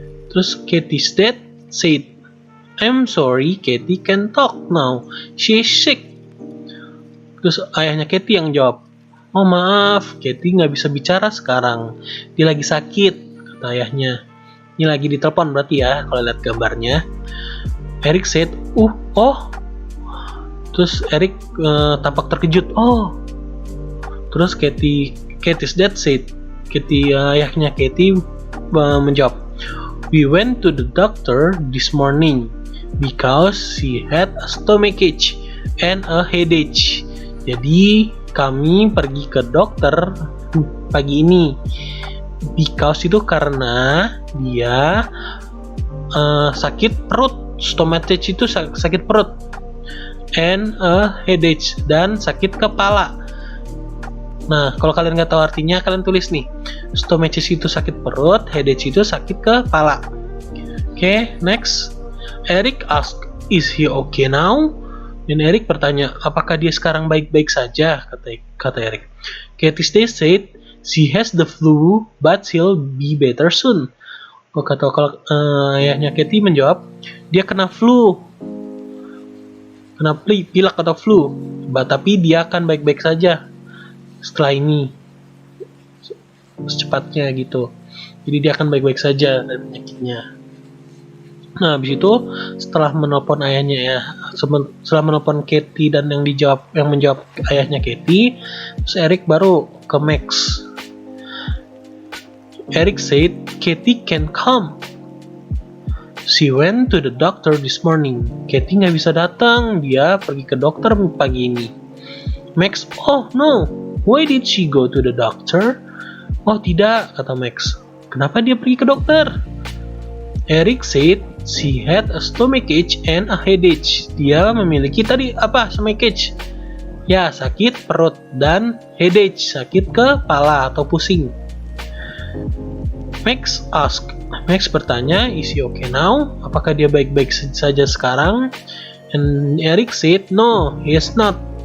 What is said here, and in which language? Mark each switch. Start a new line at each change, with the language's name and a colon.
English: Terus Katie's dad said, I'm sorry, Katie can't talk now. She's sick.
Indonesian: Terus ayahnya Katie yang jawab, oh maaf, Katie nggak bisa bicara sekarang. Dia lagi sakit, kata ayahnya. Ini lagi ditelepon berarti ya, kalau lihat gambarnya.
English: Eric said, oh.
Indonesian: Terus Eric tampak terkejut. Oh.
English: Terus Katie's dad said,
Indonesian: ayahnya Katie menjawab,
English: we went to the doctor this morning because she had a stomachache and a headache.
Indonesian: Jadi kami pergi ke dokter pagi ini. Because itu karena dia sakit perut. Stomachache itu sakit perut.
English: And a headache,
Indonesian: dan sakit kepala. Nah, kalau kalian nggak tahu artinya, kalian tulis nih. Stomachache itu sakit perut, headache itu sakit kepala.
English: Oke, next. Eric asked, is he okay now?
Indonesian: Dan Eric bertanya, apakah dia sekarang baik-baik saja? Kata Eric.
English: Katie's dad said, she has the flu, but she'll be better soon.
Indonesian: Kalau ayahnya Katie menjawab, dia kena flu. Kena pilek atau flu. Tapi dia akan baik-baik saja setelah ini, secepatnya gitu. Jadi dia akan baik-baik saja dari penyakitnya. Nah, habis itu setelah menelpon ayahnya ya, setelah menelpon Katie dan yang menjawab ayahnya Katie, terus Eric baru ke Max.
English: Eric said, Katie can come. She went to the doctor this morning.
Indonesian: Katie nggak bisa datang, dia pergi ke dokter pagi ini.
English: Max, oh no, why did she go to the doctor?
Indonesian: Oh tidak, kata Max. Kenapa dia pergi ke dokter?
English: Eric said she had a stomachache and a headache.
Indonesian: Dia memiliki tadi apa? Stomachache. Ya, sakit perut, dan headache, sakit kepala atau pusing.
English: Max bertanya, is he okay now?
Indonesian: Apakah dia baik-baik saja sekarang?
English: And Eric said, no, he is not.